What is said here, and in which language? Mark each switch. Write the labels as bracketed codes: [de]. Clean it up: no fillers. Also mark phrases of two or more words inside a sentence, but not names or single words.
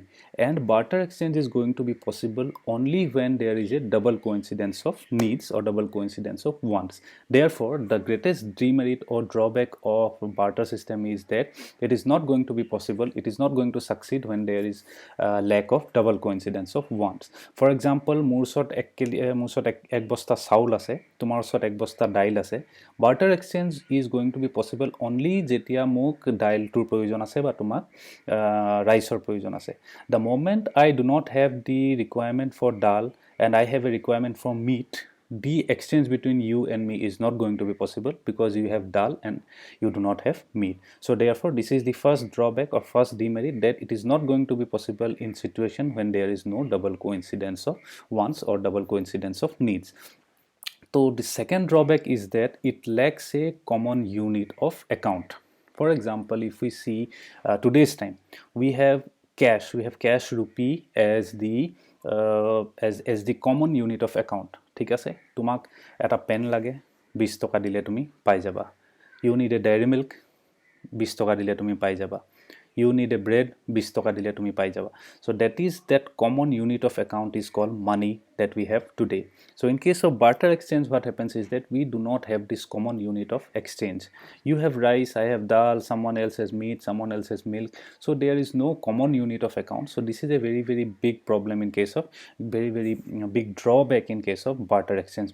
[en] And barter exchange is going to be possible only when there is a double coincidence of needs or double coincidence of wants. Therefore, the greatest demerit or drawback of barter system is that it is not going to be possible, it is not going to succeed when there is lack of double coincidence of wants. For example, [as] মোৰ ওচৰত এক বস্তা চাউল আছে, তোমাৰ ওচৰত এক বস্তা দাইল আছে. [en] Barter exchange is going to be possible only [as] যেতিয়া মোক দাইলটোৰ প্ৰয়োজন আছে বা তোমাক ৰাইচৰ প্ৰয়োজন আছে. [en] The moment I do not have the requirement for dal and I have a requirement for meat, the exchange between you and me is not going to be possible, because you have dal and you do not have meat. So therefore this is the first drawback or first demerit, that it is not going to be possible in situation when there is no double coincidence of wants or double coincidence of needs. So the second drawback is that it lacks a common unit of account. For example, if we see today's time, we have cash rupee as the common unit of account. [as] ঠিক আছে, তোমাক এটা পেন লাগে, 20 টকা দিলে তুমি পাই যাবা. [en] You need a dairy milk, [as] 20 টকা দিলে তুমি পাই যাবা. [en] You need a bread, [as] 20 টকা দিলে তুমি পাই যাবা. [en] So that common unit of account is called money that we have today. So in case of barter exchange, what happens is that we do not have this common unit of exchange. You have rice, I have dal, someone else has meat, someone else has milk. So there is no common unit of account. So this is a very very big problem in case of very very big drawback in case of barter exchange.